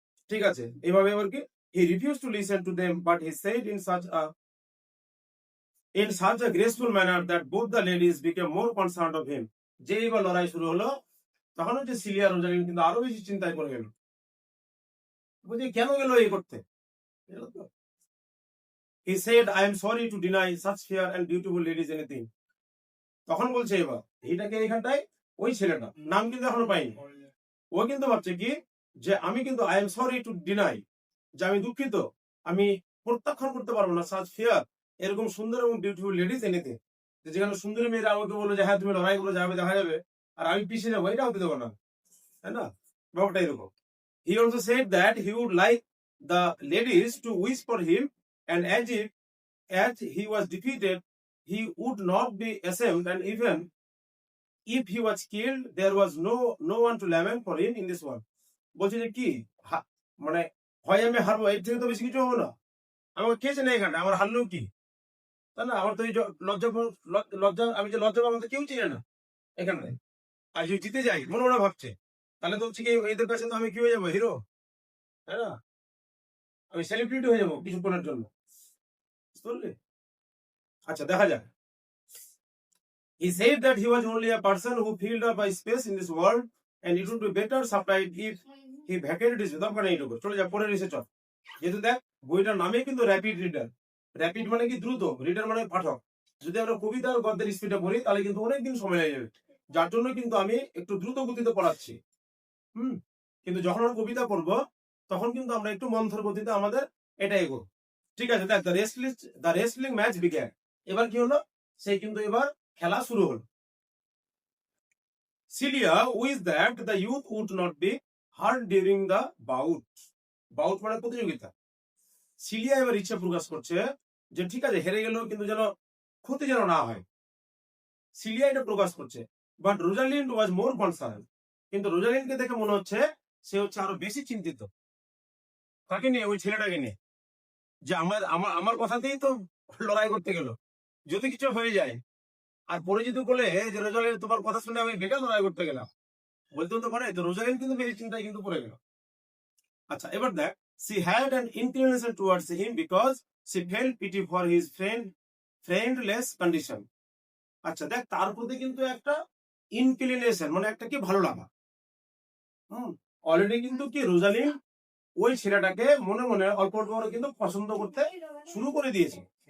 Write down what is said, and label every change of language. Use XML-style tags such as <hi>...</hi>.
<bn>ঠিক আছে, এইভাবে এবার কি,</bn> <en>He refuse to listen to them, but he said in such a graceful manner that both the ladies became more concerned of him.</en> <bn>যেই বা লড়াই শুরু হলো, তখন হচ্ছে সিলিয়া রোজালিন কিন্তু আরো বেশি চিন্তায় পড়ে গেল, বুঝলি কেন গেল এই করতে।</bn> <en>He said, I am sorry to deny such fair and beautiful ladies anything.</en> <bn>তখন বলছে এবার এইটাকে, এখানটায় ওই ছেলেটা নাম কিন্তু এখনো পাইনি, ও কিন্তু ভাবছে কি, যে আমি কিন্তু</bn> <en>I am sorry to deny,</en> <bn>যে আমি দুঃখিত, আমি প্রত্যাখ্যান করতে পারবো না সাচ ফেয়ার, এরকম সুন্দর এবং</bn> <en>beautiful ladies anything,</en> <bn>যেখানে সুন্দরী মেয়েরা আমাকে বললো যে হ্যাঁ তুমি লড়াই করে যাবে দেখা যাবে, আর আমি পিছিয়ে যাবো, এটা হতে দেবো না, তাই না? ব্যাপারটা এরকম।</bn> <en>He also said that he would like the ladies to wish for him, and as he was defeated, he would not be ashamed, and even if he was killed, there was no one to lament for him in this world.</en> <bn>বলছে যে কি মানে হয় আমি হারবো, এর থেকে তো বেশি কিছু হবো না। আমাকে কে চেনে এখানে, আমার হারলেও কি, তাই না? আমার তো এই লজ্জা লজ্জা, আমি যে লজ্জা পাবো, আমাকে কেউ চিনে না এখানে। আর যদি জিতে যাই মনে মনে ভাবছে, তাহলে তো হচ্ছে কি এদের কাছে তো আমি কি হয়ে যাবো, হিরো, তাই না? আমি সেলিব্রিটি হয়ে যাবো কিছুক্ষণের জন্য, বুঝতে পারলি? আচ্ছা দেখা যাক।</bn> <en>He said that he was only a person who filled up a space in this world and it would be better supplied if he vacated his</en> <bn>দরকার নেই এটুকু, চলে যা পরে রিসে চল। যেহেতু দেখ বইটার নামে কিন্তু র্যাপিড রিডার, র্যাপিড মানে কি দ্রুত, রিডার মানে পাঠক। যদি আমরা কবিতা আর গদ্যের স্পিডে পড়ি তাহলে কিন্তু অনেকদিন সময় লেগে যাবে, যার জন্য কিন্তু আমি একটু দ্রুত গতিতে পড়াচ্ছি। কিন্তু যখন আমরা কবিতা পড়বো তখন কিন্তু আমরা একটু মন্থর গতিতে আমাদের এটা এগো। ঠিক আছে, দেখ</bn> <en>The wrestling match began.</en> <bn>এবার কি হলো, সেই কিন্তু এবার খেলা শুরু হলো।</bn> <en>Celia wish that the youth would not be hurt during the bout.</en> <bn>Bout মানে প্রতিযোগিতা। সিলিয়া এবার ইচ্ছা প্রকাশ করছে যে ঠিক আছে হেরে গেল কিন্তু যেন ক্ষতি যেন না হয়, সিলিয়া এটা প্রকাশ করছে।</bn> <en>But Rosalind was more concern.</en> <bn>কিন্তু রোজালিন্ডকে দেখে মনে হচ্ছে সে হচ্ছে আরো বেশি চিন্তিত। তাকে নিয়ে, ওই ছেলেটাকে নিয়ে, যে আমার আমার আমার কথাতেই তো লড়াই করতে গেল, যদি কিছু হয়ে যায়। আর পরিচিত বলে যে রোজালিন তোমার কথা শুনে আমি বেকার লড়াই করতে গেলাম, বলতে তো পারে। তো রোজালিন কিন্তু বেশি চিন্তায় কিন্তু পড়ে গেল। আচ্ছা এবার দেখ,</bn> <en>she had an inclination towards him because she felt pity for his friendless condition.</en> <bn>আচ্ছা দেখ, তার প্রতি কিন্তু একটা ইনক্লিনেশন মানে একটা কি ভালো লাগা। অলরেডি কিন্তু কি রোজালিন ওই ছেলেটাকে মনে মনে অল্প অল্প করে কিন্তু পছন্দ করতে শুরু করে দিয়েছে।</bn>